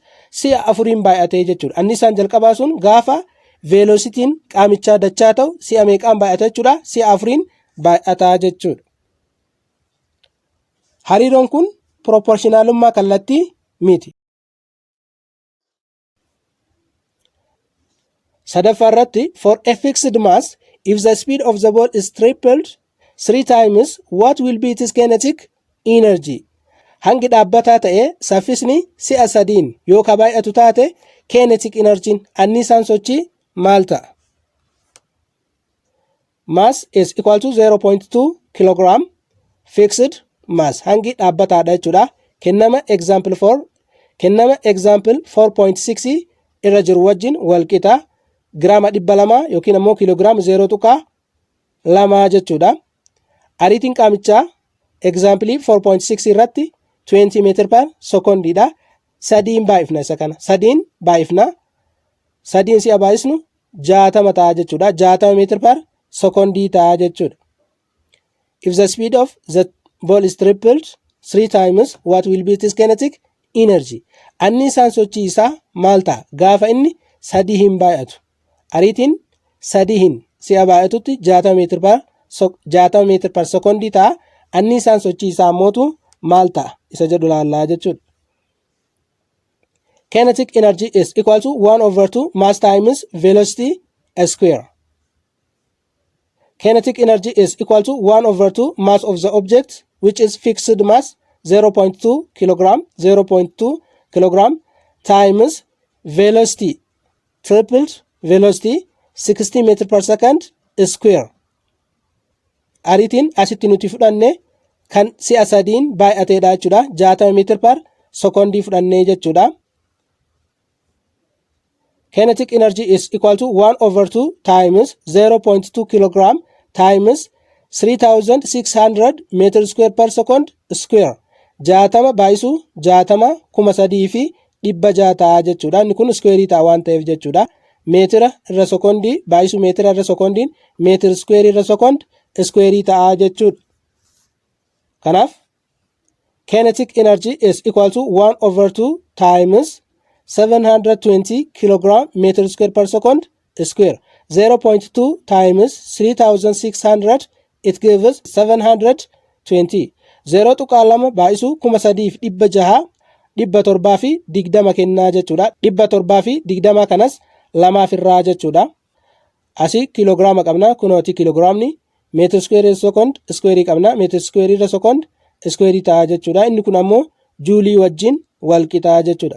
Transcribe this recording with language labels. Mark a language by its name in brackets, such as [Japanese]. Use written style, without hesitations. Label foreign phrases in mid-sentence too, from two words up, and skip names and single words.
[Oromo] Si'a 4 baay'atee jechuudha. Anniisaan jalqabaa sun gaafa veelositiin qaamichaa dachaa ta'u si'a meeqaan baay'ata jechuudha? Si'a 4 baay'ataa jechuudha. Hariiroon kun proportionaalummaa kallattii miti. Sadaffaa irratti [English] for a fixed mass if the speed of the ball is tripled 3 times what will be its kinetic energy? [Oromo] Hangi dhaabbataa ta'e saffisni si'a 3 yoo ka baay'atu taate [English] kinetic energy [Oromo] anniisaan sochii maal ta'a? [English] Mass is equal to 0.2 kg fixed mass [Oromo] hangi dhaabbataadha jechuudha. Kennama example 4.6 irra jiru wajjin wal qixa giraama 200 yookiin immoo kiiloogiraama 0.2 jechuudha. Ariitiin qaamichaa example 4.6 irratti 20 meetir per sekondiidha. 3 baay'ifna isa kana. 3 baay'ifna. 3 si'a baay'isnu 60 ta'a jechuudha. 60 meetir per sekondii ta'a jechuudha. [English] If the speed of the ball is tripled 3 times what will be its kinetic energy? [Oromo] Anniisaan sochii isaa maal ta'a? Gaafa inni 3 baay'atu. Ariitiin 3 si'a baay'atutti 60 meetir per sekondii ta'a. Anniisaan sochii isaa mootu maal ta'a? Isa jedhu laallaa jechuudha. [English] Kinetic energy is equal to 1/2 mass times velocity square. Kinetic energy is equal to 1/2 mass of the object which is fixed mass 0.2 kg times velocity tripled velocity 60 meter per second square. [Oromo] Ariitiin asitti nuti fudhanne kan si'a 3 baay'ateedha jechuudha. 60 meter per sekondii fudhannee jechuudha. [English] Kinetic energy is equal to 1/2 times 0.2 kg times 3600 meter square per second square. [Oromo] 60 baay'isu 60 3,600 ta'a jechuudha. Inni kun square ta'a waan ta'eef jechuudha. Meetira irra sekondii baay'isu meetira irra sekondiin meetir square irra sekond square ta'a jechuudha. [English] Kanaaf kinetic energy is equal to 1/2 times 720 kg meter square per second square. 0.2 times 3600 it gives 720. [Oromo] 0.2 baay'isu 3,600 720 kennaa jechuudha. 720 kanas lamaaf irraa jechuudha. Asii kiloogiraama qabna. Kunooti kiloogiraamni meetira iskuweerii sekoond iskuweerii qabna. Meetira iskuweerii sekoond iskuweerii ta'a jechuudha. Inni kun ammoo juulii wajjin wal qixaa jechuudha.